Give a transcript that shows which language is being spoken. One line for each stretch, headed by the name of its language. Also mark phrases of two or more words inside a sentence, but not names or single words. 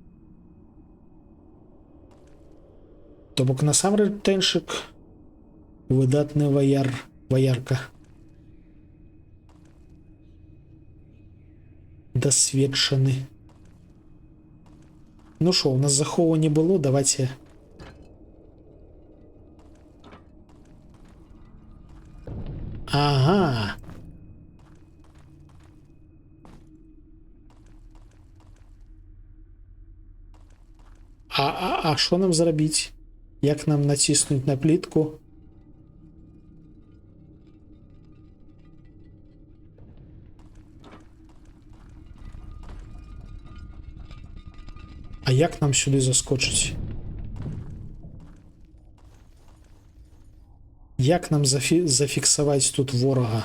Belarusian: То бок насамрэч Тэншык выдатны ваярка. Дасведчаны.
Ukrainian: Ну шо, у нас захову не было, давайте. Ага.
Belarusian: А що нам зрабіць? Як нам націснуць на плітку?
Ukrainian: А як нам сюди заскочить?
Belarusian: Як нам зафіксаваць тут ворага?